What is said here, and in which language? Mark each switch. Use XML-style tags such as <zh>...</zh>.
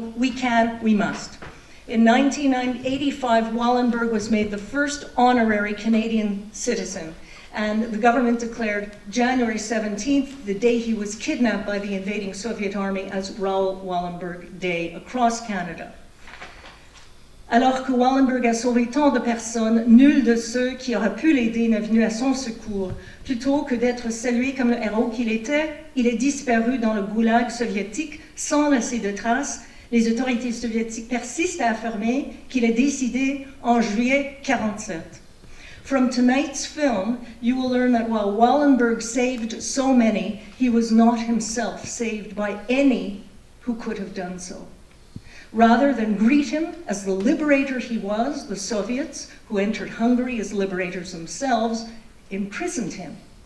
<en>We can, we must. In 1985, Wallenberg was made the first honorary Canadian citizen, and the government declared January 17th, the day he was kidnapped by the invading Soviet army, as Raoul Wallenberg Day across Canada.</en> <fr>Alors que Wallenberg a sauvé tant de personnes, nul de ceux qui auraient pu l'aider n'est venu à son secours. Plutôt que d'être salué comme le héros qu'il était, il est disparu dans le goulag soviétique sans laisser de traces. Les autorités soviétiques persistent à affirmer qu'il est décédé en juillet 1947.</fr> <en>From tonight's film, you will learn that while Wallenberg saved so many, he was not himself saved by any who could have done so. Rather than greet him as the liberator he was, the Soviets, who entered Hungary as liberators themselves, imprisoned him.</en>